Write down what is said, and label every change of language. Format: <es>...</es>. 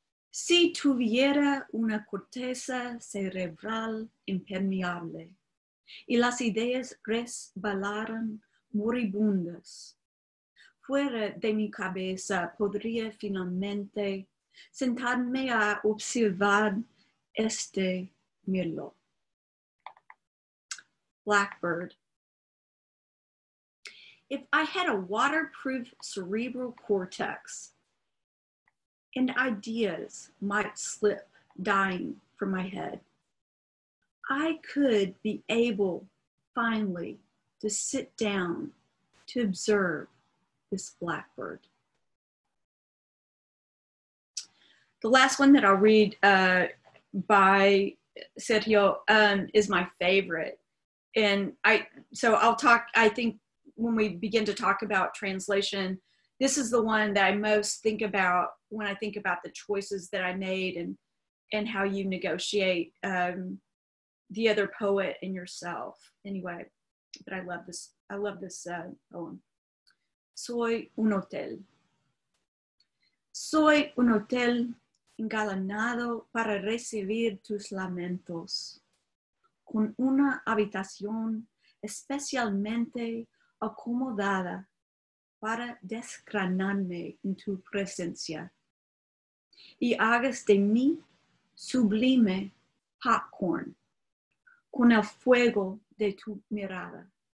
<es>Si tuviera una corteza cerebral impermeable y las ideas resbalaran moribundas, fuera de mi cabeza podría finalmente sentarme a observar este mirlo.</es> <en>Blackbird. If I had a waterproof cerebral cortex and ideas might slip dying from my head, I could be able finally to sit down to observe this blackbird. The last one that I'll read by Sergio is my favorite. And I think when we begin to talk about translation, this is the one that I most think about when I think about the choices that I made and how you negotiate the other poet and yourself. Anyway, but I love this poem.</en> <es>Soy un hotel. Soy un hotel engalanado para recibir tus lamentos, con una habitación especialmente acomodada para desgranarme en tu presencia, y hagas de mí sublime popcorn con el fuego de tu mirada.</es>